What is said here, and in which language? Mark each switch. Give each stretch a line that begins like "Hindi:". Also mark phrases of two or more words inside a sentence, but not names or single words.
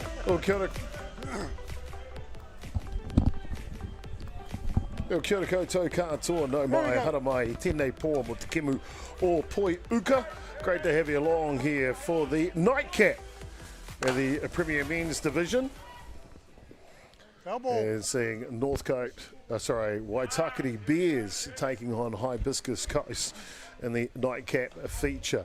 Māori: Well, kia ora. Kia ora koutou katoa, no mai, hara mai, tēnei pō mo te kemu o Poi Uka.
English: Great to have you along here for the nightcap of the Premier Men's Division. And seeing Waitakere Bears taking on Hibiscus Coast in the nightcap feature.